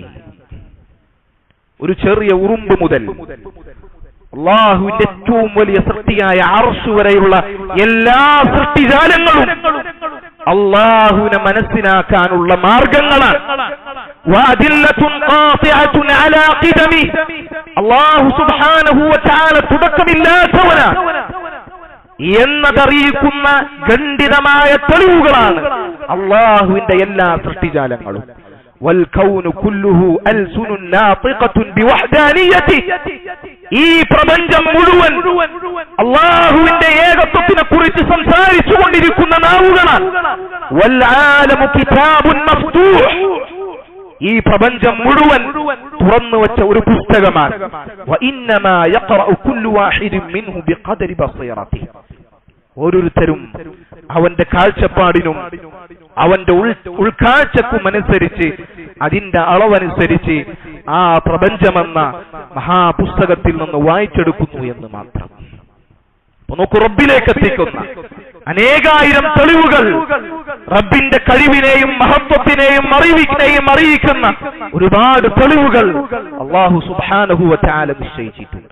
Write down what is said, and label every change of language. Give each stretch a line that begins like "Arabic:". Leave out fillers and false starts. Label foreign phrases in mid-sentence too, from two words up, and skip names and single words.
Malayalam: ഒരു ചെറിയ ഉറുമ്പ് മുതൽ അല്ലാഹുവിന്റെ ഏറ്റവും വലിയ സൃഷ്ടിയായ അർശ് വരെയുള്ള എല്ലാ സൃഷ്ടിജാലങ്ങളും അല്ലാഹുവിനെ മനസ്സിലാക്കാനുള്ള മാർഗങ്ങളാണ്. അല്ലാഹു
Arabic: سبحانه وتعالى
Malayalam: തുടക്കമില്ലാത്തവനാണ് എന്നതറിയിക്കുന്ന ഖണ്ഡിതമായ തെളിവുകളാണ് അല്ലാഹുവിന്റെ എല്ലാ സൃഷ്ടിജാലങ്ങളും.
Arabic: والكون كله ألسن ناطقة بوحدانيته.
Malayalam: ഈ പ്രപഞ്ചം മുഴുവൻ അല്ലാഹുവിന്റെ ഏകത്വത്തിനെ കുറിച്ച് സംസാരിച്ചു കൊണ്ടിരിക്കുന്ന നാവുകളാണ്.
Arabic: والعالم كتاب مفتوح.
Malayalam: ഈ പ്രപഞ്ചം മുഴുവൻ തുറന്നു വെച്ച ഒരു പുസ്തകമാണ്.
Arabic: وإنما يقرأ كل واحد منه بقدر بصيرته.
Malayalam: ഓരോരുത്തരും അവന്റെ കാഴ്ചപ്പാടിനും അവന്റെ ഉൾക്കാഴ്ചക്കും അനുസരിച്ച്, അതിന്റെ അളവനുസരിച്ച് ആ പ്രപഞ്ചമെന്ന മഹാപുസ്തകത്തിൽ നിന്ന് വായിച്ചെടുക്കുന്നു എന്ന് മാത്രം. നോക്കൂ, റബ്ബിലേക്ക് എത്തിക്കുന്ന അനേകായിരം തെളിവുകൾ, റബ്ബിന്റെ കഴിവിനെയും മഹത്വത്തിനെയും അറിയിക്കുന്ന ഒരുപാട് തെളിവുകൾ അല്ലാഹു
Arabic: سبحانه وتعالى
Malayalam: നിശ്ചയിച്ചിട്ടുണ്ട്.